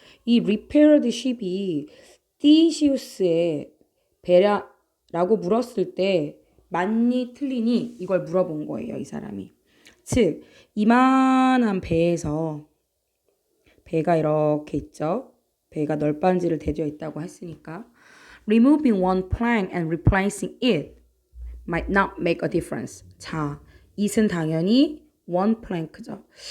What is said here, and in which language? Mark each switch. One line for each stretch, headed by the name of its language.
Korean: 이 repaired ship이 Theseus의 배라고 물었을 때 맞니 틀리니 이걸 물어본 거예요, 이 사람이. 즉, 이만한 배에서 배가 이렇게 있죠. 배가 널빤지를 대져 있다고 했으니까
English: removing one plank and replacing it might not make a difference.
Korean: 자, it은 당연히 one plank죠.